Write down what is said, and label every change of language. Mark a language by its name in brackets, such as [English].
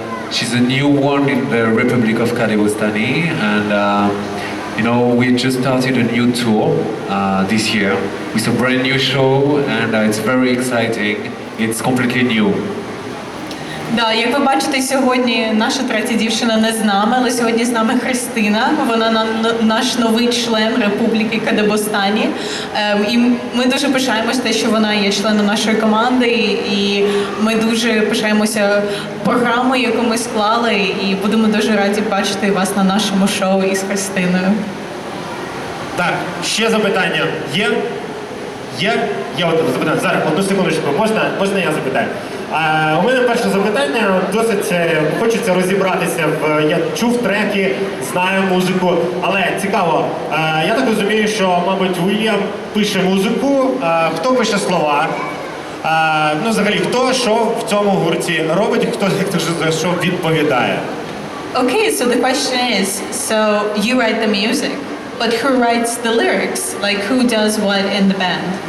[English] She's a new one in the Republic of Kadebostany, and we just started a new tour this year with a brand new show, and it's very exciting. It's completely new. [Ukrainian] Да, як ви бачите, сьогодні наша третя дівчина не з нами, але сьогодні з нами Христина. Вона наш новий член Республіки Kadebostany. І ми дуже пишаємося те, що вона є членом нашої команди, і ми дуже пишаємося програмою, яку ми склали, і будемо дуже раді бачити вас на нашому шоу із Христиною. Так, ще запитання є? Є от запитання. Зараз, одну секундочку, можна я запитаю? У мене перше запитання, досить хочеться розібратися я чув треки, знаю музику, але цікаво, я так розумію, що, мабуть, Уільям пише музику, хто пише слова, взагалі, хто що в цьому гурті робить, хто за що відповідає? [English] Okay, so the question is, so you write the music, but who writes the lyrics? Like, who does what in the band?